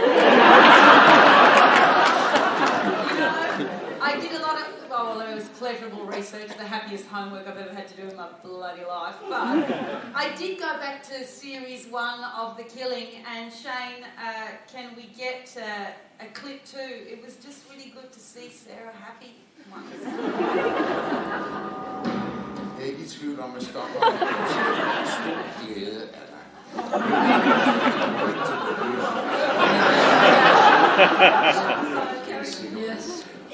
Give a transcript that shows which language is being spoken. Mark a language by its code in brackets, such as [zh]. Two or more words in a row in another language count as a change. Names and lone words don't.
[en] I did a lot of... Well, it was pleasurable research, the happiest homework I've ever had to do in my bloody life. But I did go back to series 1 of The Killing, and Shane, can we get a clip too? It was just really good to see Sarah happy. [da] Jeg er ikke i tvivl om, at Stockholm er en stor glæde af dig. [en] Yes.